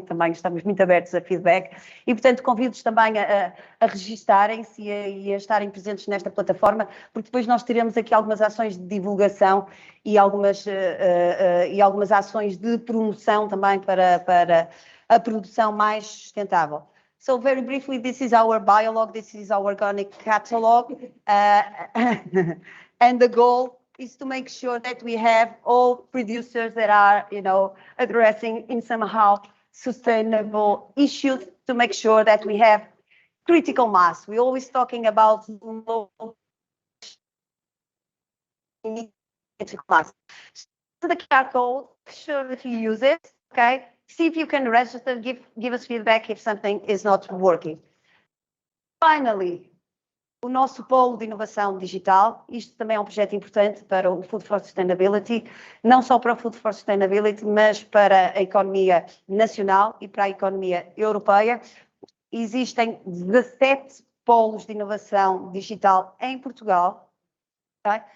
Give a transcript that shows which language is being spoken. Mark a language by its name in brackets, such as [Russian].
[Portuguese] Também estamos muito abertos a feedback. E, portanto, convido-os também a registarem-se e a estarem presentes nesta plataforma, porque depois nós teremos aqui algumas ações de divulgação e algumas ações de promoção também para a produção mais sustentável. [English] So, very briefly, this is our biolog, this is our organic catalog, and the goal is to make sure that we have all producers that are, addressing in somehow sustainable issues, to make sure that we have critical mass. We're always talking about low critical mass. So the QR code, sure if you use it, okay? See if you can register, give us feedback if something is not working. Finally, [Portuguese] o nosso polo de inovação digital. Isto também é um projeto importante para o Food for Sustainability, não só para o Food for Sustainability, mas para a economia nacional e para a economia europeia. Existem 17 polos de inovação digital em Portugal, okay?